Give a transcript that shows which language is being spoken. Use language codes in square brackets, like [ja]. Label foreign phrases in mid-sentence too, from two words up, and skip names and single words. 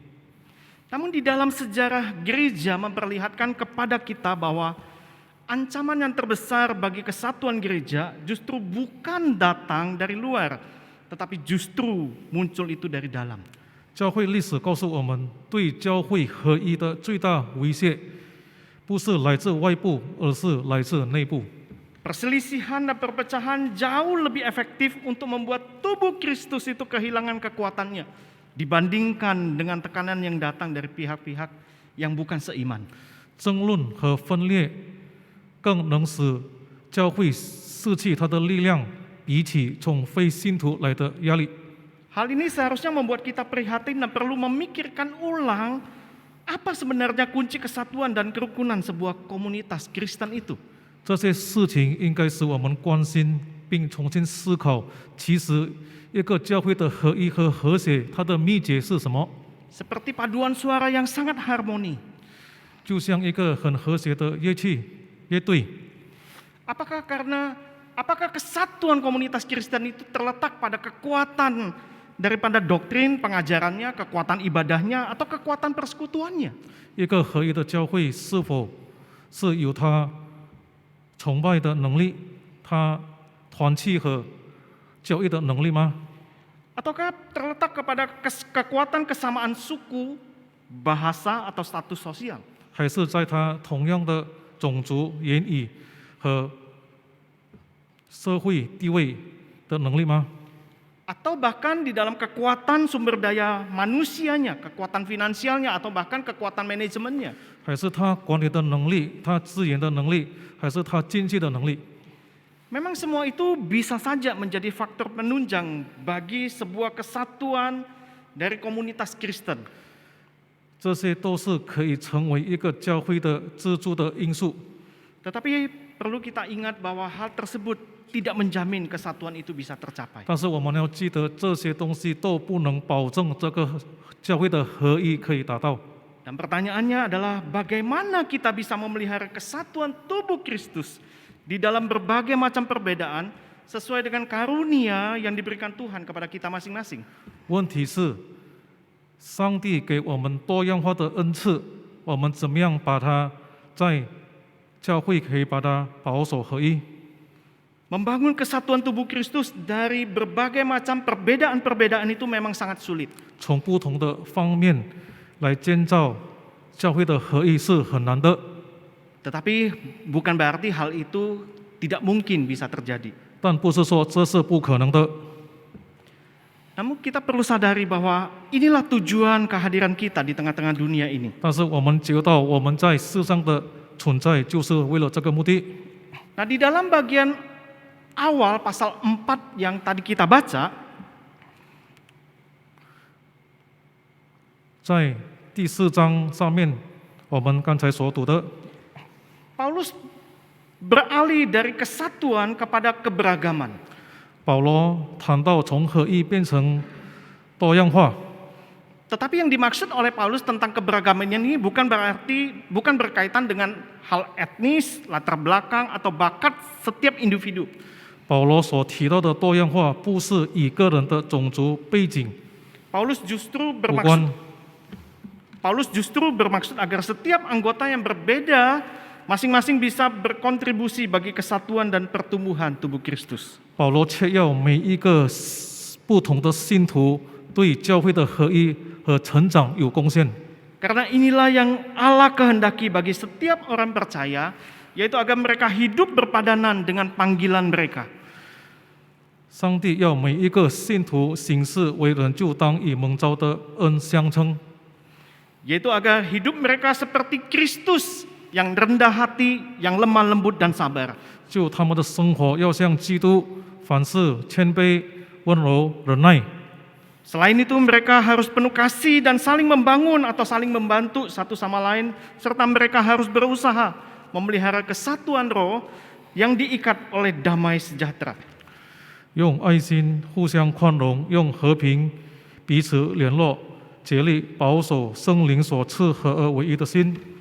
[id] Namun di dalam sejarah gereja memperlihatkan kepada kita bahwa ancaman yang terbesar bagi kesatuan gereja justru bukan datang dari luar, tetapi justru muncul itu dari dalam. [zh] 教会历史告诉我们，对教会合一的最大威胁，不是来自外部，而是来自内部。 [id] Perselisihan dan perpecahan jauh lebih efektif untuk membuat tubuh Kristus itu kehilangan kekuatannya dibandingkan dengan tekanan yang datang dari pihak-pihak yang bukan seiman. [zh] 争论和分裂更能使教会失去它的力量，比起从非信徒来的压力。 [id] Hal ini seharusnya membuat kita prihatin dan perlu memikirkan ulang apa sebenarnya kunci kesatuan dan kerukunan sebuah komunitas Kristen itu. [zh] 这些事情应该使我们关心，并重新思考，其实一个教会的合一和和谐，它的秘诀是什么？ [id] Seperti paduan suara yang sangat harmoni. [zh] 就像一个很和谐的乐器乐队。 [id] Apakah kesatuan komunitas Kristen itu terletak pada kekuatan daripada doktrin pengajarannya, kekuatan ibadahnya, atau kekuatan persekutuannya? [zh] 一个合一的教会是否是有它崇拜的能力，它团契和教育的能力吗？ [id] Ataukah terletak kepada kekuatan kesamaan suku, bahasa, atau status sosial? [zh] 还是在他同样的种族、言语和社会地位的能力吗？ [id] Atau bahkan di dalam kekuatan sumber daya manusianya, kekuatan finansialnya, atau bahkan kekuatan manajemennya? [zh] 还是他管理的能力、他资源的能力，还是他经济的能力？ [id] Memang semua itu bisa saja menjadi faktor penunjang bagi sebuah kesatuan dari komunitas Kristen. [zh] 这些都是可以成为一个教会的支柱的因素。 [id] Tetapi perlu kita ingat bahwa hal tersebut tidak menjamin kesatuan itu bisa tercapai. [zh] 但是我们要记得，这些东西都不能保证这个教会的合一可以达到。 [id] Dan pertanyaannya adalah bagaimana kita bisa memelihara kesatuan tubuh Kristus di dalam berbagai macam perbedaan sesuai dengan karunia yang diberikan Tuhan kepada kita masing-masing. [zh] 问题是，上帝给我们多样化的恩赐，我们怎么样把它在教会可以把它保守合一？ [id] Membangun kesatuan tubuh Kristus dari berbagai macam perbedaan-perbedaan itu memang sangat sulit. [zh] 从不同的方面来建造教会的合一是很难的， [id] Tetapi bukan berarti hal itu tidak mungkin bisa terjadi. [zh] 但不是说这是不可能的。 [id] Namun kita perlu sadari bahwa inilah tujuan kehadiran kita di tengah-tengah dunia ini. [zh] 但是我们知道，我们在世上的存在就是为了这个目的。 [id] Nah, di dalam bagian awal pasal 4 yang tadi kita baca, [zh] 在第4章上面，我们刚才所读的， [id] Paulus beralih dari kesatuan kepada keberagaman. [zh] 保罗谈到从合一变成多样化， [id] Tetapi yang dimaksud oleh Paulus tentang keberagaman ini bukan berkaitan dengan hal etnis, latar belakang, atau bakat setiap individu. [zh] 保罗所提到的多样化，不是以个人的种族背景 [id] Paulus justru [zh] 无 [id] bermaksud [zh] 关， [id] agar setiap anggota yang berbeda masing-masing bisa berkontribusi bagi kesatuan dan pertumbuhan tubuh Kristus. [zh] 保罗却要每一个不同的信徒对教会的合一和成长有贡献。 [id] Karena inilah yang Allah kehendaki bagi setiap orang percaya, yaitu agar mereka hidup berpadanan dengan panggilan mereka. [zh] 上帝要每一个信徒行事为人，就当以蒙召的恩相称， [id] Yaitu agar hidup mereka seperti Kristus yang rendah hati, yang lemah lembut dan sabar. [zh] 就他们的生活要像基督，凡事谦卑、温柔、忍耐。 [id] Selain itu mereka harus penuh kasih dan saling membangun atau saling membantu satu sama lain, serta mereka harus berusaha memelihara kesatuan roh yang diikat oleh damai sejahtera. [zh] 用爱心互相宽容，用和平彼此联络，竭力保守圣灵所赐合而为一的心。